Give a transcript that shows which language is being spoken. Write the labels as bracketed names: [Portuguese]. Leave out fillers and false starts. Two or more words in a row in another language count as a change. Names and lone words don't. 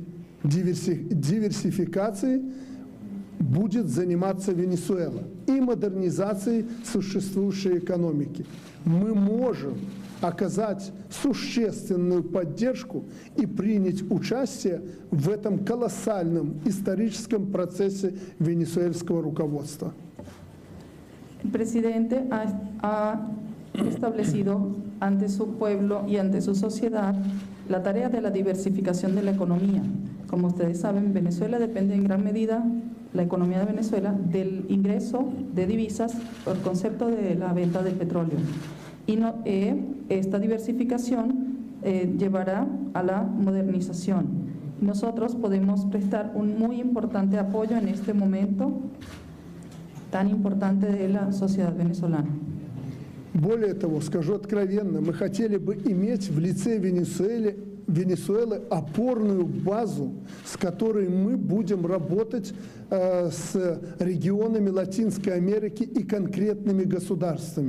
[Russian] Диверсификацией будет заниматься Венесуэла и модернизацией существующей экономики. Мы можем оказать существенную поддержку и принять участие в этом колоссальном историческом процессе венесуэльского руководства. [Spanish] El presidente ha establecido ante su pueblo y ante su sociedad la tarea de la diversificación de la economía. Como ustedes saben, Venezuela depende en gran medida, la economía de Venezuela, del ingreso de divisas por concepto de la venta del petróleo. Y esta diversificación llevará a la modernización. Nosotros podemos prestar un muy importante apoyo en este momento tan importante de la sociedad venezolana. [Russian] Более того, скажу откровенно, мы хотели бы иметь в лице Венесуэлы опорную базу, с которой мы будем работать с регионами Латинской Америки и конкретными государствами.